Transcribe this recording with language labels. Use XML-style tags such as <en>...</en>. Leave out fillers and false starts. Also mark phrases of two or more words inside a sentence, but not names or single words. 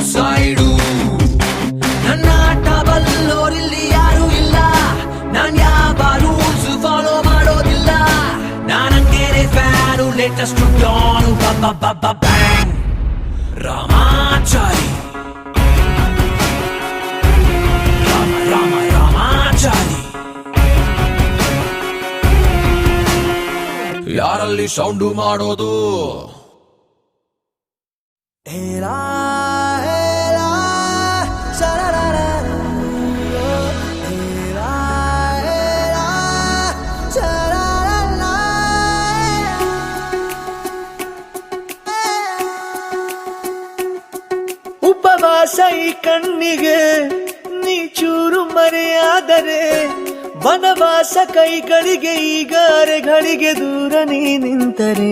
<kn>ಸೈಡು ನನ್ನಾಟ ಬಲ್ಲೋರಿಲ್ಲಿ ಯಾರು ಇಲ್ಲ ನಾನ್ ಯಾವ</kn> <en>rules follow</en> <kn>ಮಾಡೋದಿಲ್ಲ ನಾನಂಗೇನೆ</kn> <en>fan latest don bang</en> <kn>ರಾಮಾಚಾರಿ ರಾಮಾಚಾರಿ ಯಾರಲ್ಲಿ ಸೌಂಡು ಮಾಡೋದು Era, era, sha-ra-ra-ra. Era, era, sha-ra-ra-ra. ಉಪವಾಸ ಈ ಕಣ್ಣಿಗೆ ನೀ ಚೂರು ಮರೆಯಾದರೆ ವನವಾಸ ಕೈಗಳಿಗೆ ಈಗ ಅರೆಗಳಿಗೆ ದೂರ ನೀ ನಿಂತರೆ</kn>